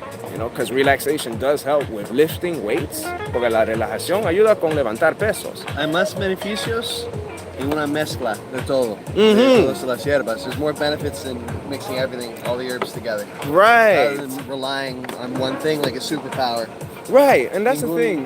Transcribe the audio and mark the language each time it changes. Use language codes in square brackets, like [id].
[en] You know, because relaxation does help with lifting weights. [es] Porque la relajación ayuda con levantar pesos. Hay más beneficios y una mezcla de todo. De todas las hierbas. [en] There's more benefits than mixing everything, all the herbs together. Right. Rather than relying on one thing like a superpower. Right, and that's the thing.